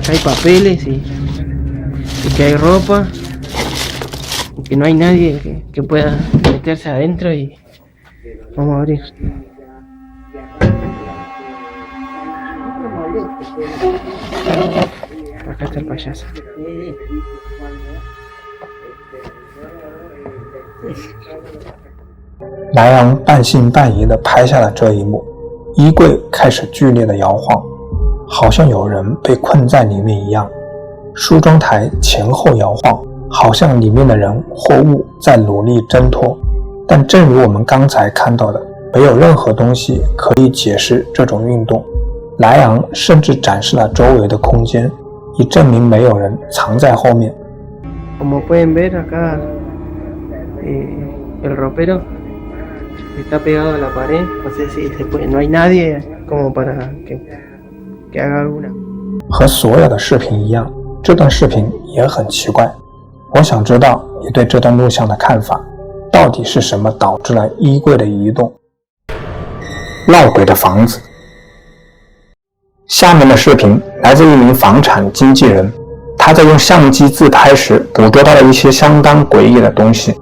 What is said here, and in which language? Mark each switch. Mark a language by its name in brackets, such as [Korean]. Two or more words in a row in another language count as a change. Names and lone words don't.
[Spanish] Acá hay papeles y que hay ropa y que no hay nadie que pueda meterse adentro y vamos a abrir. Acá está el payaso. [Chinese] 莱昂半信半疑地拍下了这一幕，衣柜开始剧烈地摇晃，好像有人被困在里面一样。梳妆台前后摇晃，好像里面的人或物在努力挣脱。但正如我们刚才看到的，没有任何东西可以解释这种运动。莱昂甚至展示了周围的空间，以证明没有人藏在后面。 [Spanish] Como pueden ver acá, el ropero está pegado a la pared, no sé si se puede, no hay nadie como para que haga alguna. [Chinese] 和所有的视频一样，这段视频也很奇怪。我想知道你对这段录像的看法，到底是什么导致了衣柜的移动？闹鬼的房子。下面的视频来自一名房产经纪人，他在用相机自拍时捕捉到了一些相当诡异的东西。